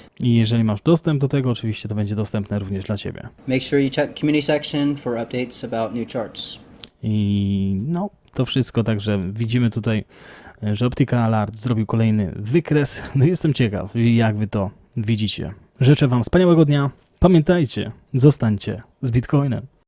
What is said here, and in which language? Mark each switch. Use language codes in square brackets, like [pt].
[pl] I jeżeli masz dostęp do tego, oczywiście to będzie dostępne również dla Ciebie. [en] Make sure you check the community section for updates about new charts. [pl] I no, to wszystko, także widzimy tutaj, że Opticalart zrobił kolejny wykres. No jestem ciekaw, jak Wy to widzicie. Życzę Wam wspaniałego dnia. Pamiętajcie, zostańcie z Bitcoinem.